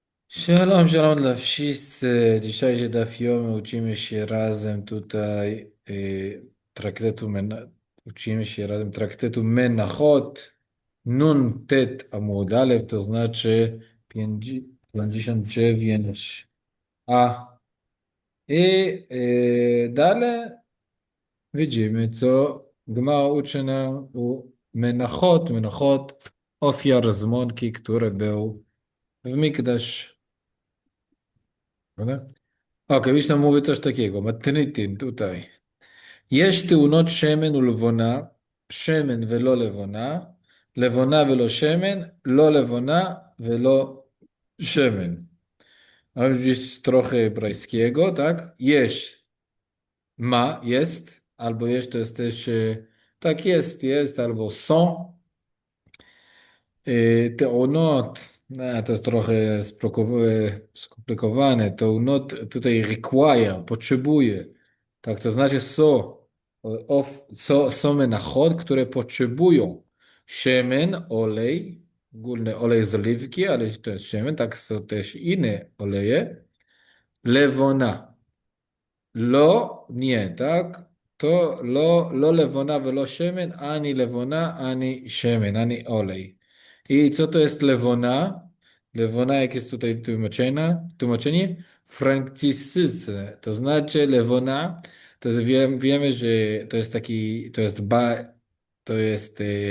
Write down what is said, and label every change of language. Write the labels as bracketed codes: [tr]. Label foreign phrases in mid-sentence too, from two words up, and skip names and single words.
[pl] Shalom, shalom dla wszyscy. Dzisiejszy daf yomy uczymy się razem tutaj uczymy się razem traktatu Menachot [he] נ"ט עמוד א, [pl] to znaczy 59a. Dalej widzimy, co Gemara uczy nam u Menachot. Menachot, ofiar z mąki, który był w Mikdash. Prawda? אוקיי, מישנה mówi coś takiego, מתניתין, tutaj. [he] יש תאונות שמן ולבונה, שמן ולא לבונה, לבונה ולא שמן, לא לבונה ולא שמן. [pl] Ale gdzieś trochę hebrajskiego, tak? Jest, ma, jest, albo jest, to jest też, tak jest, albo są. תאונות, to jest trochę skomplikowane. תאונות tutaj require, potrzebuje. Tak, to znaczy są menachot, które potrzebują szemen, olej, ogólny olej z oliwki, ale to jest szemen, tak są też inne oleje. Lewona. לא, nie, tak? [he] To לא לבונה ולא שמן, [pl] ani lewona, ani szemen, ani olej. I co to jest lewona? Lewona, jak jest tutaj tłumaczenie? Franciszce, to znaczy lewona, to jest, wiemy, że to jest taki, to jest